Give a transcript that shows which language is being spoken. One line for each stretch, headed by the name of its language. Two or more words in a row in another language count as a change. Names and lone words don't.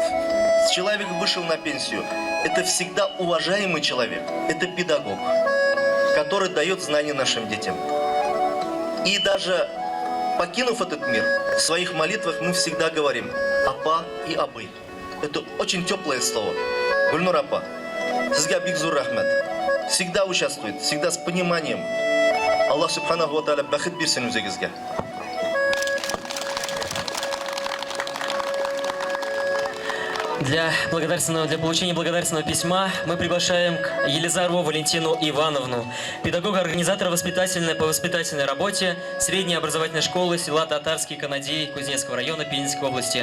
Russian: Человек вышел на пенсию. Это всегда уважаемый человек. Это педагог, который дает знания нашим детям. И даже покинув этот мир, в своих молитвах мы всегда говорим апа и абы. Это очень теплое слово.
Tatar: Гульнур апа, сизга бигзур рахмат.
Russian: Всегда участвует, всегда с пониманием.
Arabic: الله سبحانه وتعالى
Tatar: бахыт берсин үзегизге.
Russian: Для получения благодарственного письма мы приглашаем к Елизарову Валентину Ивановну, педагога-организатора по воспитательной работе средней образовательной школы села Татарский Канадей Кузнецкого района Пензенской области.